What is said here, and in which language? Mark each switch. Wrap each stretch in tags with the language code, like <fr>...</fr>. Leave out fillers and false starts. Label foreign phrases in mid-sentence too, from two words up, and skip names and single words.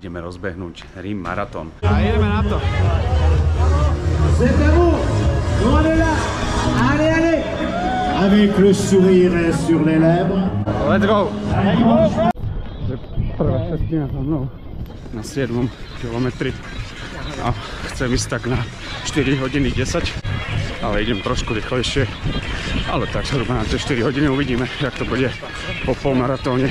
<sk>ideme rozbehnúť Rím maratón. A ideme na to.</sk> <fr>Avec le sourire sur les lèvres.</fr> <en>Let's go!</en> <sk>Prvá šestina za mnou na 7. kilometri a chcem ísť tak na 4 hodiny 10, ale idem trošku rýchlejšie, ale tak zhruba na tie 4 hodiny uvidíme, jak to bude po polmaratóne.</sk>